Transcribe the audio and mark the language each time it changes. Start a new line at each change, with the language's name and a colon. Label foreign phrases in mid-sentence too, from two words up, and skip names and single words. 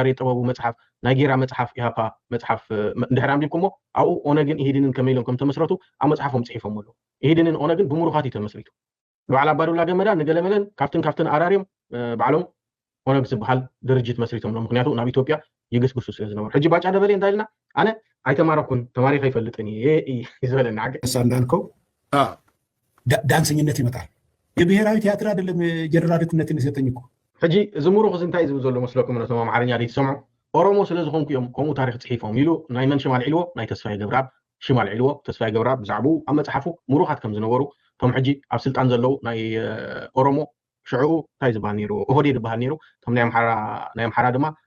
Tigrinya: ያሬድ ጥበቡ መፅሓፍ ናይ ጌራ መፅሓፍ ኢሃፓ መፅሓፍ እንድሕር ኣንቢብኩሞ ኣብኡ ኦነግን ኢህድንን ከመይ ኢሎም ከም ተመስረቱ ኣብ መፅሓፎም ፅሒፎም ኣለዉ። ኢህድንን ኦነግን ብምሩኻት እዩ ተመስሪቱ። በዓል ኣባዱላ ገመዳ ንገለመለን ካብትን ኣራርዮም ባዕሎም ኦነግ ዝበሃል ድርጅት መስሪቶም ነው። ምክንያቱ ናብ ኢትዮጵያ ይግስግሱ ስለ ዝነበሩ። ሕጂ ባጫ ደበሌ እንታይ ኢልና ኣነ ኣይተማረኩን ተማሪኸ ይፈልጥን ይዝበለና ዓገ
Amharic: እንዳልከው ዳንሰኝነት ይመጣል። የብሔራዊ ቲያትር አይደለም ጀነራልነትን ይሰጠኝ እኮ።
Tigrinya: ሕጂ እዚ ምሩኽ እንታይ ዝብል ዘሎ መስለኩም ነቶም ኣማርኛ ትሰምዑ ኦሮሞ ስለ ዝኾንኩ እዮም ከምኡ ታሪክ ፅሒፎም ኢሉ ናይ መን ሽማል ዒልዎ ናይ ተስፋይ ገብረኣብ ሽማል ዒልዎ ተስፋይ ገብረኣብ ብዛዕባኡ ኣብ መፅሓፉ ምሩኻት ከም ዝነበሩ ቶም ሕጂ ኣብ ስልጣን ዘለው ናይ ኦሮሞ ሽዑኡ እንታይ ዝበሃል ነይሩ ኦህዴድ ዝበሃል ነይሩ ቶም ናይ ኣምሓራ ድማ